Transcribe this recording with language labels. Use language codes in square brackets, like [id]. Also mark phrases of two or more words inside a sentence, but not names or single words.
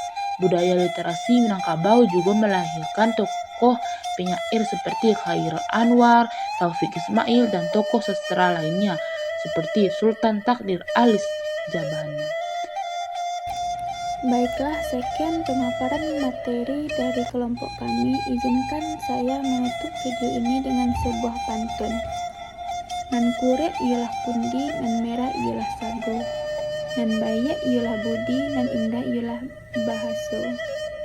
[id] Budaya literasi Minangkabau juga melahirkan tokoh penyair seperti Khairul Anwar, Taufik Ismail, dan tokoh sastra lainnya seperti Sultan Takdir Alis Jabana. Baiklah, sekian pemaparan materi dari kelompok kami. Izinkan saya menutup video ini dengan sebuah pantun. [min] Nan kurek ialah pundi, nan merah ialah sago, nan bayak ialah budi, nan indah ialah bahaso.